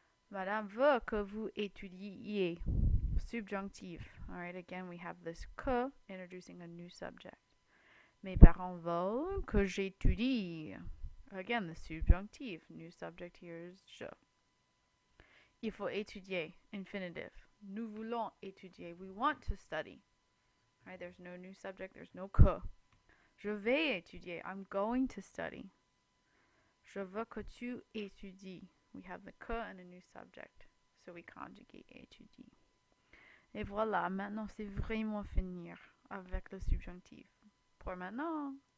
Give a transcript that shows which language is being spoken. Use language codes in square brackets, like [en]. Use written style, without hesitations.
[fr] Madame veut que vous étudiez. [en] Subjunctive. All right. Again, we have this que introducing a new subject. [fr] Mes parents veulent que j'étudie. [en] Again, the subjunctive. New subject here is je. [fr] Il faut étudier. [en] Infinitive. [fr] Nous voulons étudier. [en] We want to study. All right. There's no new subject. There's no que. [fr] Je vais étudier. [en] I'm going to study. [fr] Je veux que tu étudies. [en] We have the que and a new subject. So we conjugate étudie. [fr] Et voilà, maintenant c'est vraiment finir avec le subjonctif. Pour maintenant,